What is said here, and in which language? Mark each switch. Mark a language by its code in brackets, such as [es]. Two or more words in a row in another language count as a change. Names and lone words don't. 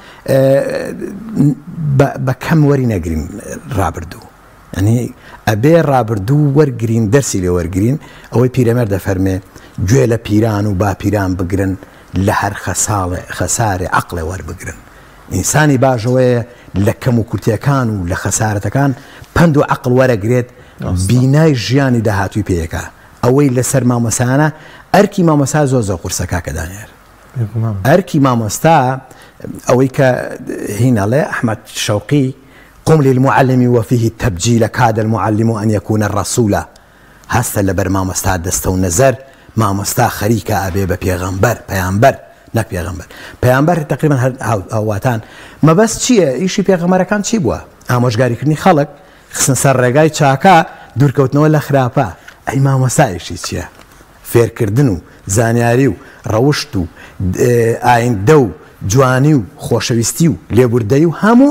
[ckb] بە کەم وەری نەگرین ڕابردوو ئەنی ئەبێ ڕابردوو وەرگرین دەرسی لێ وەرگرین ئەوەی پیرەمەر دەفەرمێ گوێ لە پیران و باپیران بگرن لە هەر خەسارێ عەقڵێ وەربگرن ئینسانی باشەوەیە لە کەم و کورتیەکان و لە خەسارەتەکان پند و عەقڵ وەرەگرێت بینای ژیانی داهاتووی پێیەکە ئەوەی لەسەر مامۆسایانە ئەرکی مامۆستا زۆر زۆر قورسەکە کە دانیار ئەرکی مامۆستا ئەوەی کە هینەڵێ ئەحمەد شەوقی [ar] قم للمعلم وفيه التبجيل كاد المعلم أن يكون الرسول [ckb] هەستە لەبەر مامۆستا دەستە و نەزەر مامۆستا خەریکە ئەبێ بە پێغەمبەر پەیامبەر نەک پەیامبەر تقریبا هەواتان مەبەست چییە ئیشی پێغەمبەرەکان چی بووە ئامۆژگاریکردنی خەڵک خستن سەر ڕێگای چاکە دوورکەوتنەوە لە خراپە ئەی مامۆستایشی چییە فێرکردن و زانیاری و ڕەوشت و ئایندە و جوانی و خۆشەویستی و لێبوردەی و هەموو